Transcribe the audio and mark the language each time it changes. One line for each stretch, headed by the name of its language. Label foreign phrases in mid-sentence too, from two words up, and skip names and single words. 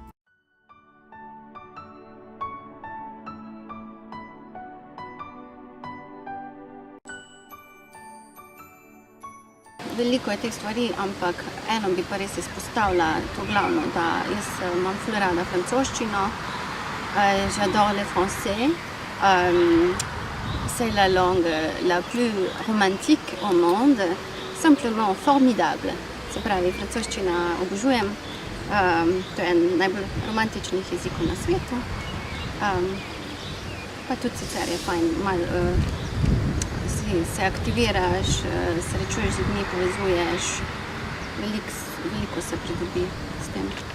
Slovenian: Veliko je teh stvari, ampak eno bi pa res izpostavila, to glavno, da jaz imam ful rada francoščino,
French: j'adore le français, c'est la langue la plus romantique au monde, simplement formidable.
Slovenian: Se pravi, francoščina obožujem, to je en najbolj romantičnih jezikov na svetu, pa tudi sicer je fajn malo se aktiviraš, srečuješ z ljudmi, povezuješ, veliko se pridobi s tem.